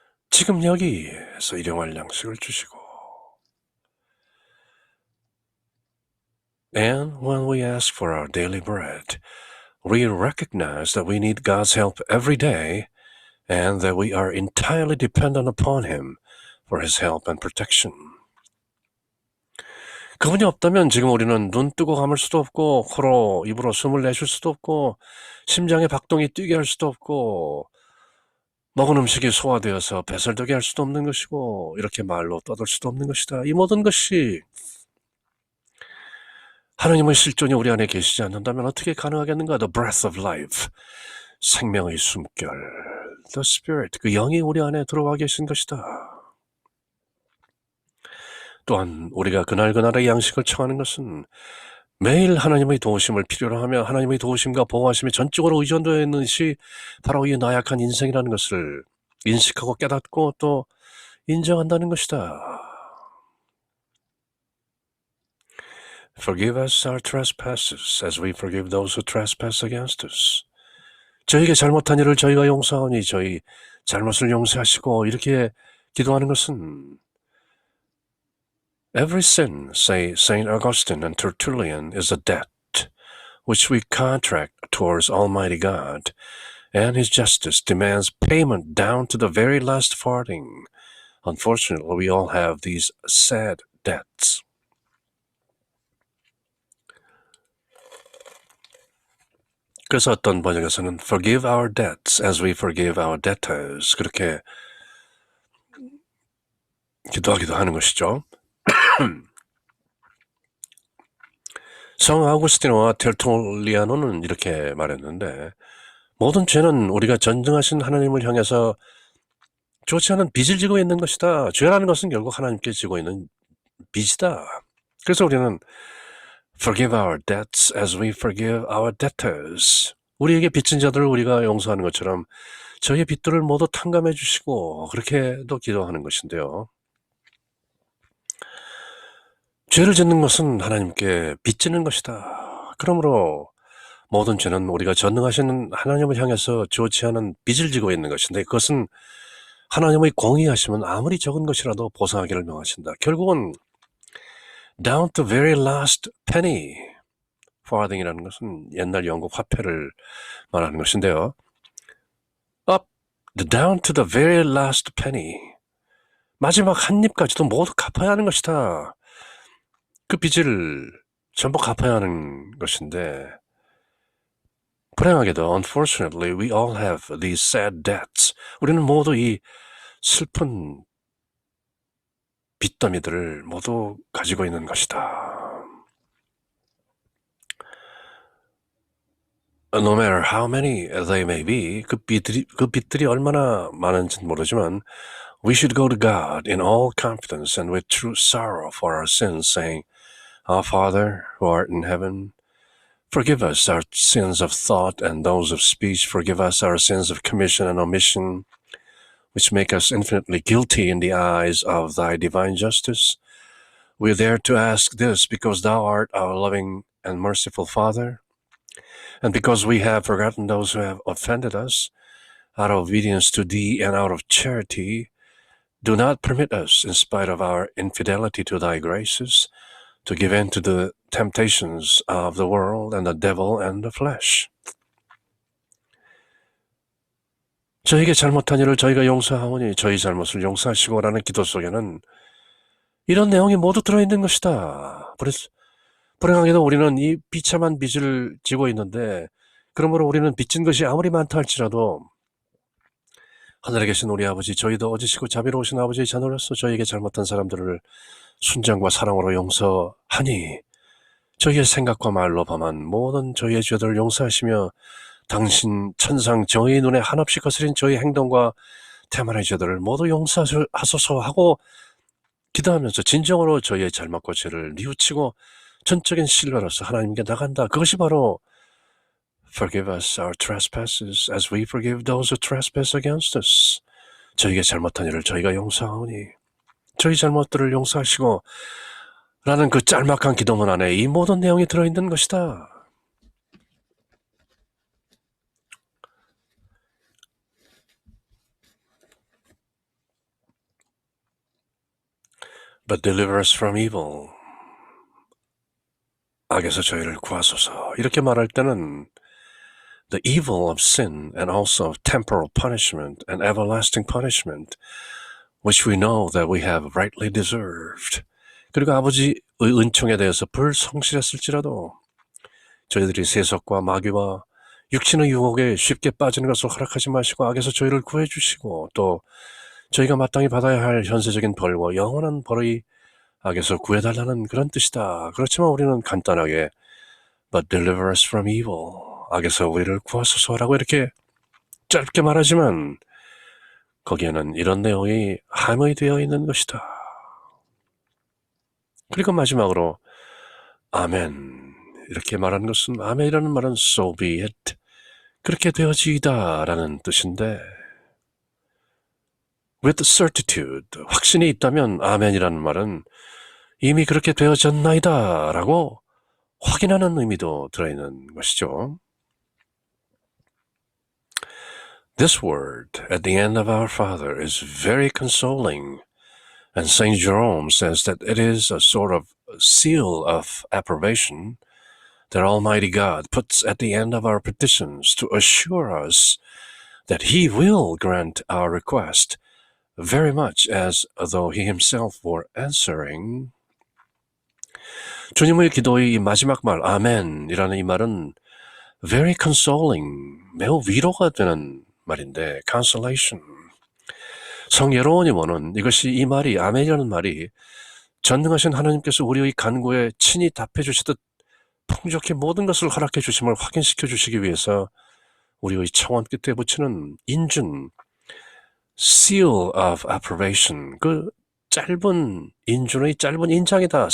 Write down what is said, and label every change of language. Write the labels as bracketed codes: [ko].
[ko] 지금 여기에서 일용할 양식을 주시고 [en] And when we ask for our daily bread, we recognize that we need God's help every day and that we are entirely dependent upon Him for His help and protection. [ko] 그분이 없다면 지금 우리는 눈 뜨고 감을 수도 없고 코로 입으로 숨을 내쉴 수도 없고 심장의 박동이 뛰게 할 수도 없고 먹은 음식이 소화되어서 배설되게 할 수도 없는 것이고 이렇게 말로 떠들 수도 없는 것이다. 이 모든 것이 하나님의 실존이 우리 안에 계시지 않는다면 어떻게 가능하겠는가? [en] The breath of life, [ko] 생명의 숨결, [en] the spirit, [ko] 그 영이 우리 안에 들어와 계신 것이다. 또한 우리가 그날그날의 양식을 청하는 것은 매일 하나님의 도우심을 필요로 하며 하나님의 도우심과 보호하심이 전적으로 의존되어 있는 것이 바로 이 나약한 인생이라는 것을 인식하고 깨닫고 또 인정한다는 것이다. [en] Forgive us our trespasses as we forgive those who trespass against us. [ko] 저희에게 잘못한 일을 저희가 용서하오니 저희 잘못을 용서하시고 이렇게 기도하는 것은 [en] Every sin, say Saint Augustine and Tertullian, is a debt which we contract towards Almighty God, and His justice demands payment down to the very last farthing. Unfortunately, we all have these sad debts. [ko] 그래서 어떤 번역에서는 [en] forgive our debts as we forgive our debtors [ko] 그렇게 기도하기도 하는 것이죠. 성 아우구스티노와 테르툴리아노는 이렇게 말했는데 모든 죄는 우리가 전능하신 하나님을 향해서 좋지 않은 빚을 지고 있는 것이다. 죄라는 것은 결국 하나님께 지고 있는 빚이다. 그래서 우리는 [en] Forgive our debts as we forgive our debtors. [ko] 우리에게 빚진 자들을 우리가 용서하는 것처럼 저희의 빚들을 모두 탕감해 주시고 그렇게도 기도하는 것인데요. 죄를 짓는 것은 하나님께 빚지는 것이다. 그러므로 모든 죄는 우리가 전능하신 하나님을 향해서 좋지 않은 빚을 지고 있는 것인데 그것은 하나님의 공의하심은 아무리 적은 것이라도 보상하기를 명하신다. 결국은 [en] down to very last penny. [ko] farthing이라는 것은 옛날 영국 화폐를 말하는 것인데요. [en] up, down to the very last penny. [ko] 마지막 한 입까지도 모두 갚아야 하는 것이다. 그 빚을 전부 갚아야 하는 것인데 불행하게도 [en] unfortunately we all have these sad debts. [ko] 우리는 모두 이 슬픈 빚더미들을 모두 가지고 있는 것이다. [en] No matter how many they may be, [ko] 그 빚들이 얼마나 많은지는 모르지만 [en] we should go to God in all confidence and with true sorrow for our sins, saying, Our Father, who art in heaven, forgive us our sins of thought and those of speech. Forgive us our sins of commission and omission, which make us infinitely guilty in the eyes of thy divine justice. We dare to ask this because thou art our loving and merciful Father, and because we have forgotten those who have offended us, out of obedience to thee and out of charity, do not permit us, in spite of our infidelity to thy graces, to give in to the temptations of the world and the devil and the flesh. [ko] 저에게 잘못한 일을 저희가 용서하오니 저희 잘못을 용서하시고라는 기도 속에는 이런 내용이 모두 들어있는 것이다. 불행하게도 우리는 이 비참한 빚을 지고 있는데 그러므로 우리는 빚진 것이 아무리 많다 할지라도 하늘에 계신 우리 아버지, 저희도 어지시고 자비로우신 아버지의 자녀로서 저희에게 잘못한 사람들을 순정과 사랑으로 용서하니 저희의 생각과 말로 범한 모든 저희의 죄들을 용서하시며 당신 천상 정의의 눈에 한없이 거스린 저희 행동과 태만의 죄들을 모두 용서하소서 하고 기도하면서 진정으로 저희의 잘못과 죄를 뉘우치고 전적인 신뢰로서 하나님께 나간다. 그것이 바로 [en] Forgive us our trespasses as we forgive those who trespass against us. [ko] 저희에게 잘못한 일을 저희가 용서하오니 저희 잘못들을 용서하시고 라는 그 짤막한 기도문 안에 이 모든 내용이 들어있는 것이다. [en] But deliver us from evil. [ko] 악에서 저희를 구하소서. 이렇게 말할 때는 [en] the evil of sin and also of temporal punishment and everlasting punishment, which we know that we have rightly deserved. [ko] 그리고 아버지의 은총에 대해서 불성실했을지라도 저희들이 세속과 마귀와 육신의 유혹에 쉽게 빠지는 것을 허락하지 마시고 악에서 저희를 구해주시고 또 저희가 마땅히 받아야 할 현세적인 벌과 영원한 벌의 악에서 구해달라는 그런 뜻이다. 그렇지만 우리는 간단하게 [en] But deliver us from evil. [ko] 악에서 우리를 구하소서라고 이렇게 짧게 말하지만 거기에는 이런 내용이 함의되어 있는 것이다. 그리고 마지막으로 아멘 이렇게 말하는 것은 아멘이라는 말은 [en] so be it [ko] 그렇게 되어지이다 라는 뜻인데 [en] with certitude [ko] 확신이 있다면 아멘이라는 말은 이미 그렇게 되어졌나이다 라고 확인하는 의미도 들어있는 것이죠. [en] This word at the end of Our Father is very consoling, and St. Jerome says that it is a sort of seal of approbation that Almighty God puts at the end of our petitions to assure us that He will grant our request very much as though He Himself were answering. [ko] 주님의 기도의 이 마지막 말, 아멘이라는 이 말은 [en] very consoling, [ko] 매우 위로가 되는 말인데, consolation. 성예로원이모는 이것이 이 말이, 아멘이라는 말이 전능하신 하나님께서 우리의 간구에 친히 답해 주시듯 풍족히 모든 것을 허락해 주심을 확인시켜 주시기 위해서 우리의 청원 끝에 붙이는 인준, [en] seal of approbation, [ko] 그 짧은 인준의 짧은 인장이다.